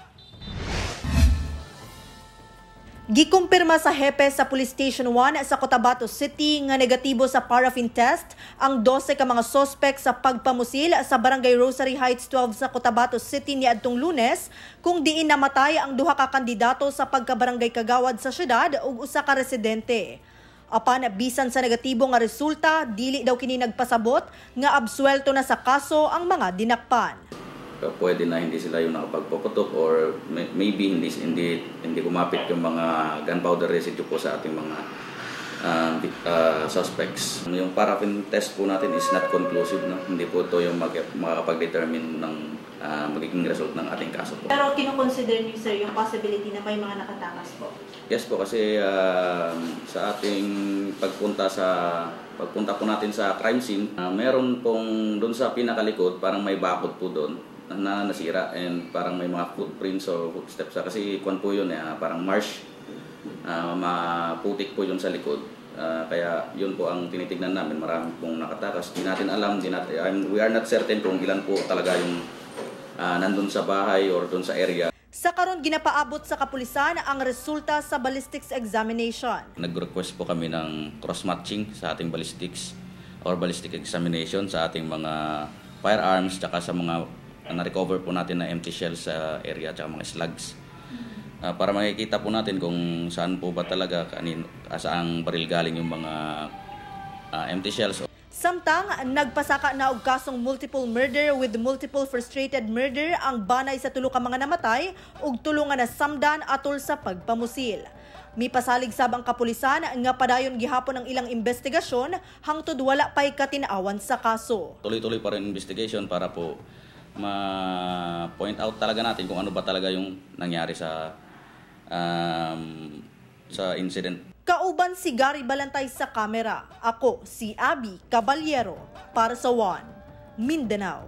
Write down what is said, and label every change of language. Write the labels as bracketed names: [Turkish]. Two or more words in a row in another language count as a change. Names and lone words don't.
[Cebuano] Gikumpirma sa hepe sa Police Station 1 sa Cotabato City nga negatibo sa [English] paraffin test [Cebuano] ang 12 ka mga sospek sa pagpamusil sa Barangay Rosary Heights 12 sa Cotabato City niadtong Lunes kung diin namatay ang duha ka kandidato sa pagkabarangay kagawad sa syudad ug usa ka residente. Apan bisan sa negatibo nga resulta, dili daw kini nagpasabot nga absuelto na sa kaso ang mga dinakpan. [Filipino] Pwede na hindi sila yung nakapagpaputok or maybe hindi kumapit yung mga [English] gunpowder residue [Filipino] po sa ating mga suspects. Yung [English] paraffin test [Filipino] po natin [English] is not conclusive, [Filipino] no? Hindi po ito yung makakapag-determine ng magiging result ng ating kaso po. Pero kino-consider niyo, sir, yung possibility na may mga nakatakas po? Yes po, kasi sa ating pagpunta po natin sa [English] crime scene, [Filipino] meron pong doon sa pinakalikod, parang may bakod po doon na nasira and parang may mga [English] footprints or footsteps [Filipino] kasi kwan po yun parang marsh, maputik po yun sa likod, kaya yun po ang tinitignan namin. Marami pong nakatakas, di natin alam, [English] we are not certain [Filipino] kung ilan po talaga yung nandun sa bahay or dun sa area. [Cebuano] Sa karon ginapaabot sa kapulisan ang resulta sa [English] ballistics examination. [Filipino] Nag-request po kami ng cross-matching sa ating [English] ballistics or ballistic examination [Filipino] sa ating mga firearms tsaka sa mga na-recover po natin na [English] empty shells [Filipino] sa area at mga slugs. Para makikita po natin kung saan po ba talaga, saang baril galing yung mga [English] empty shells. [Cebuano] Samtang nagpasaka na og kasong [English] multiple murder with multiple frustrated murder [Cebuano] ang banay sa tulo ka mga namatay ug tulo nga nasamdan atol sa pagpamusil. Mipasalig sab ang kapulisan nga padayon gihapon ang ilang investigasyon hangtod wala pay katin-awan sa kaso. [Filipino] Tuloy-tuloy pa rin investigation para po ma- [English] point out [Filipino] talaga natin kung ano ba talaga yung nangyari sa incident. [Cebuano] Kauban si Gary Balantay sa kamera. Ako si Abby Caballero para sa One Mindanao.